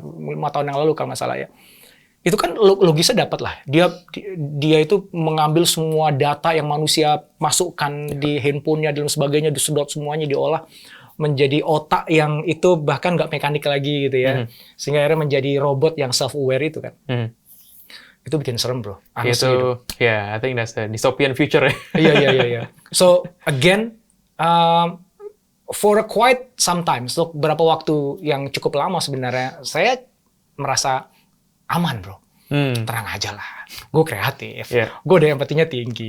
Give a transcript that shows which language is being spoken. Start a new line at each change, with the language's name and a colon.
Indonesian: 5 tahun yang lalu kalau nggak salah ya. Itu kan logisnya dapat lah. Dia itu mengambil semua data yang manusia masukkan di handphonenya dan sebagainya, disedot semuanya, diolah menjadi otak yang itu bahkan nggak mekanik lagi gitu ya. Sehingga akhirnya menjadi robot yang self-aware itu kan. Itu bikin serem bro.
English: Itu, I think that's the dystopian future.
Indonesian: Iya.
English: So again, for quite sometimes,
Indonesian: untuk beberapa waktu yang cukup lama sebenarnya, saya merasa aman bro. Tenang aja lah. Gue kreatif. Gue ada empatinya tinggi.